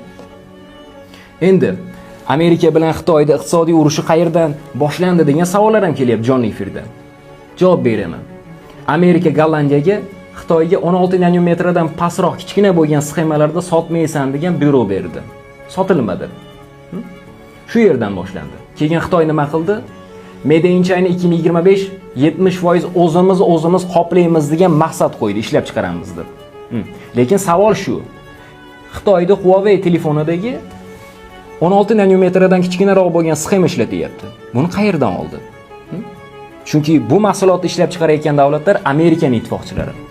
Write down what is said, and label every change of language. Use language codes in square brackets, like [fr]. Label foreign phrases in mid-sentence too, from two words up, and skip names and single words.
[uz] Endi Amerika bilan Xitoyda iqtisodiy urushi qayerdan boshlandi degan savollar ham kelyapti jonli efirda. Javob beraman. Amerika Gollandiyaga Xitoyga 16 nanometrdan pastroq kichkina bo'lgan sxemalarda sotmaysan degan buyruq berdi. Sotilmadi. Shu yerdan boshlandi. Keyin Xitoy nima qildi? Made in China 2025 70% o'zimiz qoplaymiz degan maqsad qo'ydi, ishlab chiqaramiz deb. Lekin savol shu. Xitoyda Huawei telefonidagi 16 nanometrdan kichkinaroq bo'lgan sxema ishlatyapti. Buni qayerdan oldi? Chunki bu mahsulotni ishlab chiqarayotgan davlatlar Amerikaning ittifoqchilari.